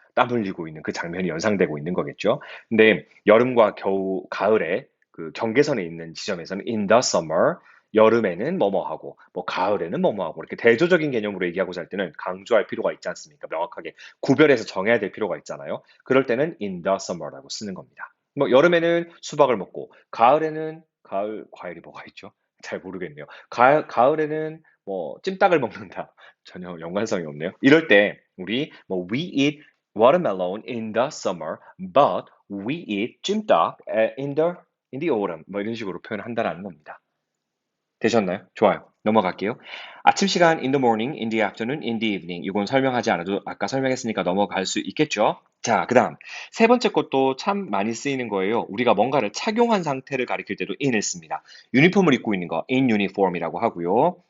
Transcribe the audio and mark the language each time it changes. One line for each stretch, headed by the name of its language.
Korean: 땀 흘리고 있는 그 장면이 연상되고 있는 거겠죠. 근데 여름과 겨우, 가을에 그 경계선에 있는 지점에서는
English: in the summer
Korean: 여름에는 뭐뭐 하고, 뭐 가을에는 뭐뭐 하고, 이렇게 대조적인 개념으로 얘기하고자 할 때는 강조할 필요가 있지 않습니까? 명확하게 구별해서 정해야 될 필요가 있잖아요. 그럴 때는
English: in the summer
Korean: 라고 쓰는 겁니다. 뭐 여름에는 수박을 먹고, 가을에는 가을 과일이 뭐가 있죠? 잘 모르겠네요. 가을에는 뭐 찜닭을 먹는다. 전혀 연관성이 없네요. 이럴 때 우리 뭐
English: we eat watermelon in the summer, but we eat 찜닭 in the autumn.
Korean: 뭐 이런 식으로 표현한다라는 겁니다. 되셨나요? 좋아요. 넘어갈게요. 아침 시간
English: in the morning, in the afternoon, in the evening.
Korean: 이건 설명하지 않아도 아까 설명했으니까 넘어갈 수 있겠죠? 자, 그다음 세 번째 것도 참 많이 쓰이는 거예요. 우리가 뭔가를 착용한 상태를 가리킬 때도 in을 씁니다. 유니폼을 입고 있는 거
English: in uniform
Korean: 이라고 하고요.